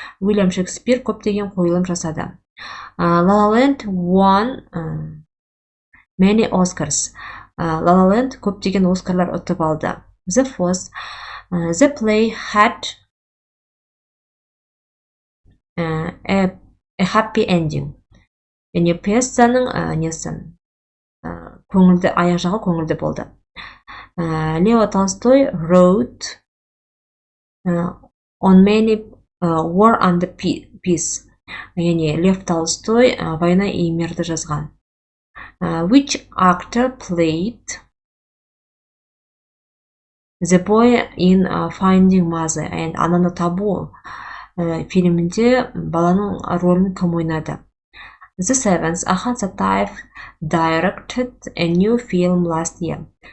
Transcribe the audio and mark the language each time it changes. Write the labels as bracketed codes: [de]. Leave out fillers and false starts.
[kk] William Shakespeare көптеген қойылым жасады. [en] La La Land won many Oscars. [kk] La La Land көптеген Оскарлар ұтып алды. [en] The fourth, the play had a happy ending. [kk] Яғни пьесаның несі көңілді, аяқ жағы көңілді болды. [en] Leo Tolstoy wrote on many War and Peace. [kk] Яғни Лев Толстой [ru] война и мирді [kk] жазған. [en] Which actor played the boy in Finding Mother? [kk] And Ананы табу фильмінде баланың рөлін кім ойнады? [en] The seventh, Ахан Сатаев directed a new film last year.